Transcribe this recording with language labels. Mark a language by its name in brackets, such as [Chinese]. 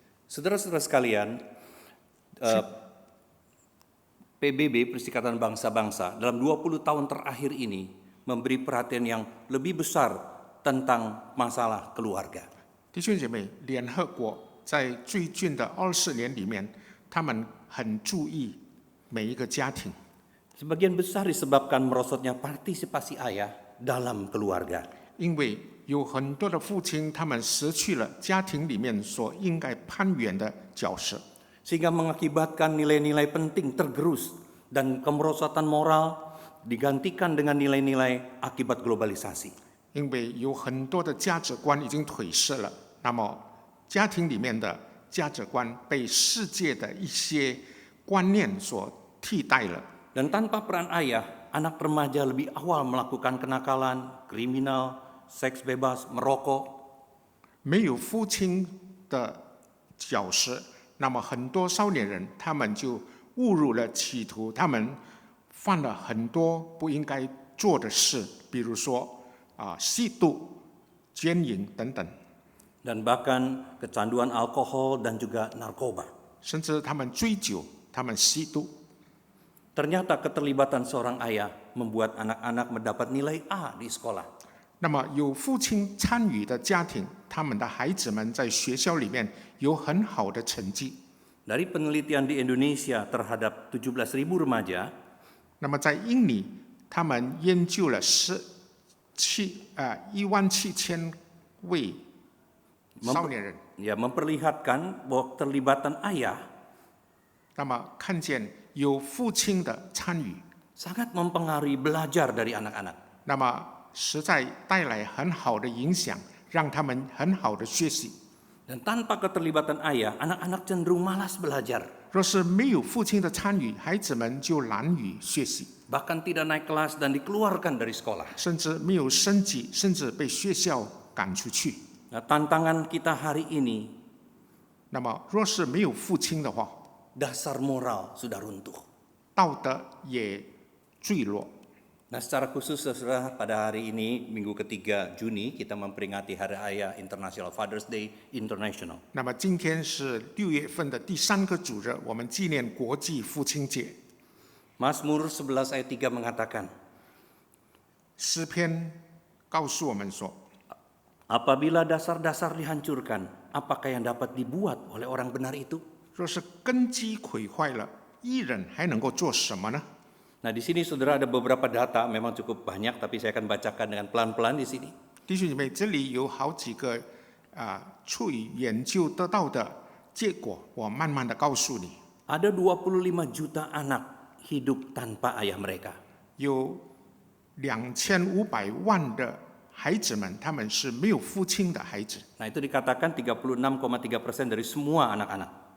[Indonesian] Saudara-saudara sekalian, PBB Perserikatan Bangsa-Bangsa dalam 20 tahun terakhir ini memberi perhatian yang lebih besar tentang masalah keluarga. [Chinese] 弟兄姐妹，联合国在最近的20年里面，他们很注意每一个家庭。 [Indonesian] Sebagian besar disebabkan merosotnya partisipasi ayah dalam keluarga. [Chinese] 因为有很多的父亲，他们失去了家庭里面所应该攀援的角色， [Indonesian] Sehingga mengakibatkan nilai-nilai penting tergerus dan kemerosotan moral digantikan dengan nilai-nilai akibat globalisasi. [Chinese] 因为有很多的价值观已经褪色了，那么家庭里面的价值观被世界的一些观念所替代了。 [Indonesian] Dan tanpa peran ayah, anak remaja lebih awal melakukan kenakalan, kriminal, seks bebas, merokok. [Chinese] 没有父亲的角色，那么很多少年人他们就误入了歧途，他们犯了很多不应该做的事，比如说吸毒、奸淫等等。 [Indonesian] Dan bahkan kecanduan alkohol dan juga narkoba. [Chinese] 甚至他们追酒，他们吸毒。 [Indonesian] Ternyata keterlibatan seorang ayah membuat anak-anak mendapat nilai A di sekolah. [Chinese] 那么有父亲参与的家庭，他们的孩子们在学校里面有很好的成绩。 [Indonesian] Dari penelitian di Indonesia terhadap 17.000 remaja, [Chinese] 那么在印尼，他们研究了17000位少年人， [Indonesian] memperlihatkan bahwa keterlibatan ayah [Chinese] 那么看见有父亲的参与， [Indonesian] sangat mempengaruhi belajar dari anak-anak. [Chinese] 那么实在带来很好的影响，让他们很好的学习。 [Indonesian] Dan tanpa keterlibatan ayah, anak-anak cenderung malas belajar. [Chinese] 若是没有父亲的参与，孩子们就难于学习， [Indonesian] Bahkan tidak naik kelas dan dikeluarkan dari sekolah. [Chinese] 甚至没有升级，甚至被学校赶出去。 [Indonesian] Nah, tantangan kita hari ini, [Chinese] 那么若是没有父亲的话， [Indonesian] dasar moral sudah runtuh. [Chinese] 道德也坠落。 [Indonesian] Nah, secara khusus saudara, pada hari ini minggu ketiga Juni kita memperingati Hari Ayah International, [English] Father's Day International. [Chinese] 那么今天是6月份的第3个主日，我们纪念国际父亲节。 [Indonesian] Mazmur 11 ayat 3 mengatakan, [Chinese] 诗篇告诉我们说， [Indonesian] apabila dasar-dasar dihancurkan, apakah yang dapat dibuat oleh orang benar itu? [Chinese] 若是根基毁坏了，义人还能够做什么呢？ [Indonesian] Nah, di sini saudara ada beberapa data, memang cukup banyak, tapi saya akan bacakan dengan pelan-pelan di sini. [Chinese] 弟兄姐妹，这里有好几个出于研究得到的结果，我慢慢的告诉你。 [Indonesian] Ada 25 juta anak hidup tanpa ayah mereka. [Chinese] 有2500万的孩子们，他们是没有父亲的孩子。 [Indonesian] Nah, itu dikatakan 36,3% dari semua anak-anak.